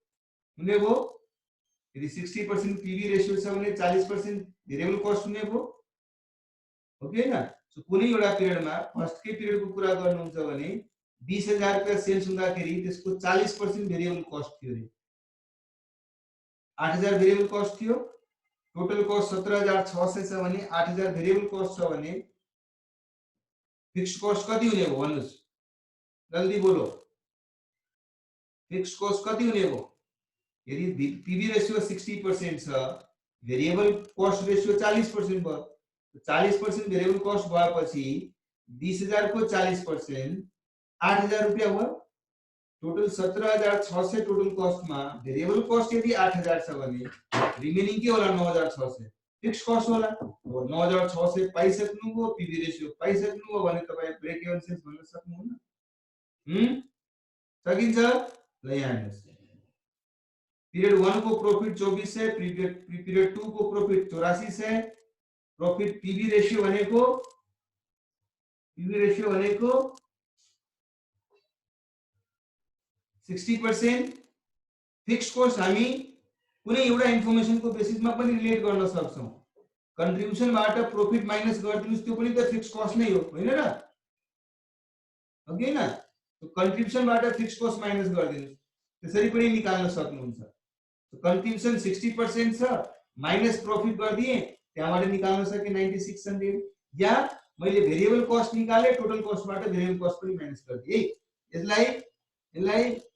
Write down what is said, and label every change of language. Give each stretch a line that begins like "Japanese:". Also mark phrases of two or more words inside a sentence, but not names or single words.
Nepali: यदि 60%
English: PV ratio
Nepali: छ भने 40%
English: variable cost
Nepali: हुने भो हो कि हैन सो कुनै एउटा पिरियडमा फर्स्ट के पिरियडको कुरा गर्नुहुन्छ भने 20000 रुपैयाँ सेल्स हुँदाखेरि त्यसको 40%
English: variable cost
Nepali: थियो रे 8000
English: variable cost
Nepali: थियो
English: total cost
Nepali: 17600 छ भने 8000
English: variable cost
Nepali: छ भने
English: fix cost
Nepali: कति हुने हो भन्नुस्
Hindi: जल्दी बोलो
Nepali: फिक्स कस्ट कति हुने हो यदि
English: PV ratio
Nepali: 60% छ
English: variable cost ratio
Nepali: 40% भयो 40%
English: variable cost
Nepali: भएपछि 20000 को 40% 8000 रुपैयाँ भयो टोटल 17600
English: total cost
Nepali: मा
English: variable cost
Nepali: यदि 8000 छ भने रिमेनिङ के होला 9600
English: fix cost
Nepali: होला 9600 पाइसक्नुभयो
English: PV ratio
Nepali: पाइसक्नुभयो भने तपाई
English: break even sales
Nepali: भन्न सक्नुहुन्न सकिन्छ ल यहाँ हेर्नुस् पीरियड 1 को प्रॉफिट 2400 पीरियड 2 को प्रॉफिट 8400
English: profit PV ratio
Nepali: भनेको 60%
English: fix cost
Nepali: हामी कुनै एउटा इन्फर्मेसन को बेसिसमा पनि रिलेट गर्न सक्छौं कन्ट्रिब्युसन बाट प्रॉफिट माइनस गर्दिनुस् त्यो पनि त
English: fix cost
Nepali: नै हो हैन र ओके न तो कन्ट्रिब्युसन बाट
English: fix cost
Nepali: माइनस गर्दिनुस् त्यसरी पनि निकाल्न सक्नुहुन्छ तो कन्ट्रिब्युसन 60% छ
English: minus profit
Nepali: गर्दिए त्यहाँबाट निकाल्न सके 9600 या मैले
English: variable cost
Nepali: निकाले
English: total cost
Nepali: बाट
English: variable cost
Nepali: पनि माइनस गर्दिए यसलाई